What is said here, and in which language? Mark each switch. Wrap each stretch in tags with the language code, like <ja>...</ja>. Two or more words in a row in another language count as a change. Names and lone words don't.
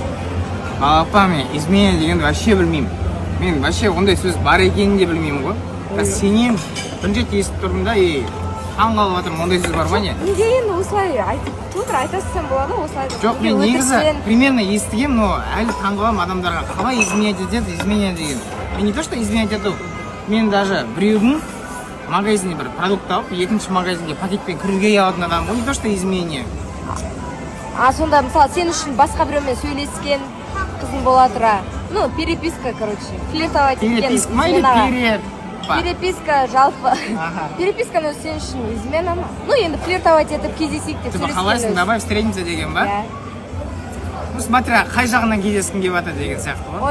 <kk>Апа, мен измена дегенді вообще білмеймін. Мен вообще ондай сөз бар екенін де білмеймін ғой. Сенем, бірінші рет естіп тұрмын да, таң қалып жатырмын, ондай сөз бар ма не? Неге енді осылай айтып тұр, айта салсам болады, осылай. Жоқ, мен негізі примерно естігем, но әлі таң қаламын адамдарға қалай изменять етеді, изменять деген. Мен</kk> <ru>не то, что изменять</ru> <kk>ету, мен даже біреудің магазинде бір продукт алып, екінші магазинге пакетпен кіруге алатын адам, ол</kk> <ru>не то, что изменение.</ru> <kk>Сонда, мысалы, сен үшін басқа біреумен сөйлескен қызың бола тұра.</kk> <ru>Ну, переписка, короче, флиртовать еткен. Переписка ма или</ru> <kk>переписка жалпы. Переписканы сен үшін измена ма? Ну, енді флиртовать етіп кездесейік деп сөйлескен. Қалайсың,</kk> <ru>давай встретимся</ru> <kk>деген ба?</kk> <ru>Ну, смотря,</ru> <kk>қай жағынан кездескің келіп жатыр деген сияқты ғой.</kk>